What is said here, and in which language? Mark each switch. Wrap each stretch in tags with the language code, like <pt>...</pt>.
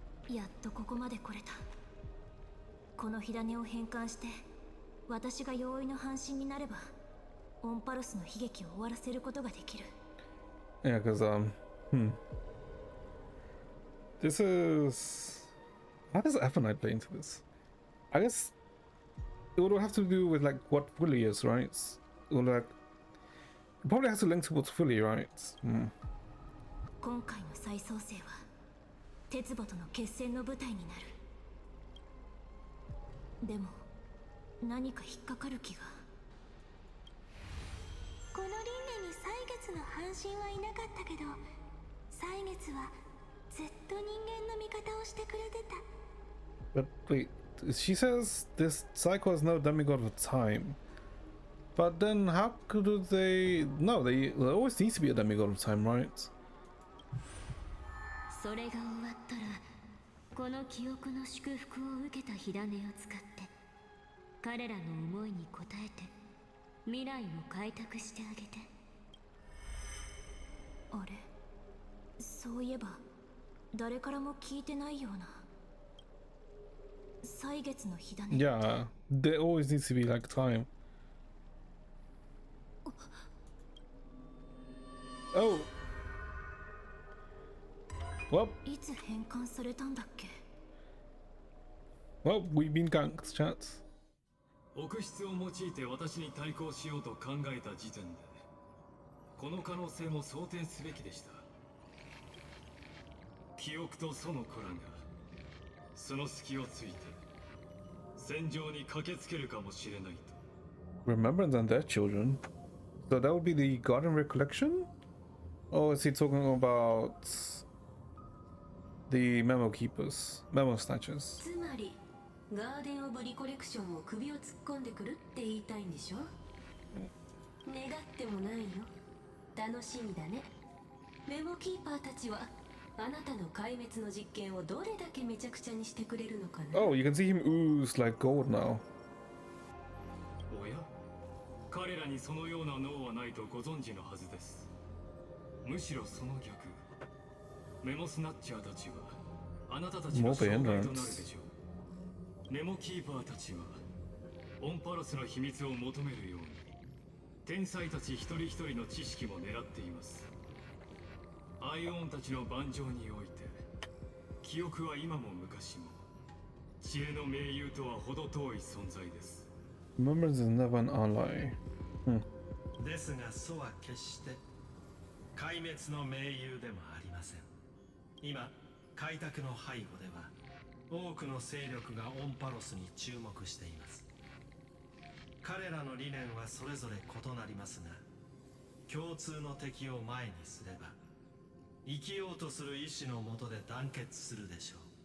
<ja>やっとここまで来れた。この火種を変換して私が容易の半身になればオンパルスの悲劇を終わらせることができる。</ja> <en>Yeah, because this is, how does Aphonite play into this? I guess it would have to do with like what Fully is, right? Or like it probably has to link towards Fully, right?</en> <ja>今回の再創生は鉄母との決戦の舞台になる。でも何か引っかかる気が。この輪廻に歳月の半身はいなかったけど、歳月はずっと人間の味方をしてくれてた。</ja> <en>But wait, she says this cycle has no demigod of time. But then how could they? No, there always needs to be a demigod of time, right?</en> <ja>それが終わったらこの記憶の祝福を受けた火種を使って彼らの思いに応えて未来を開拓してあげて。あれ、そういえば誰からも聞いてないような。歳月の火種。</ja> <en>Yeah, there always needs to be like time. Oh. Well,</en> <ja>いつ変換されたんだっけ。</ja> <en>well, we've been ganked, chat.</en> <ja>臆質を用いて私に対抗しようと考えた時点でこの可能性も想定すべきでした。記憶とその子らがその隙をついて戦場に駆けつけるかもしれないと。</ja> <en>Remembrance and their children. So that would be the Garden Recollection? Or is he talking about the Memo Keepers? Memo Snatchers?</en> <ja>つまりガーデン・オブ・リコレクションも首を突っ込んでくるって言いたいんでしょ。願ってもないよ。楽しみだね。メモキーパーたちはあなたの壊滅の実験をどれだけめちゃくちゃにしてくれるのかな。</ja> <en>Oh, you can see him ooze like gold now.</en> <ja>おや、彼らにそのような脳はないとご存知のはずです。むしろその逆、メモスナッチャーたちはあなたたちの障害となるでしょう。メモキーパーたちはオンパロスの秘密を求めるように天才たち一人一人の知識も狙っています。アイオンたちの盤上において記憶は今も昔も知恵の盟友とは程遠い存在です。</ja> <en>Remembrance is never an ally.</en> <ja>ですがそうは決して壊滅の盟友でもありません。今開拓の背後では多くの勢力がオンパロスに注目しています。彼らの理念はそれぞれ異なりますが、共通の敵を前にすれば生きようとする意志のもとで団結するでしょう。</ja>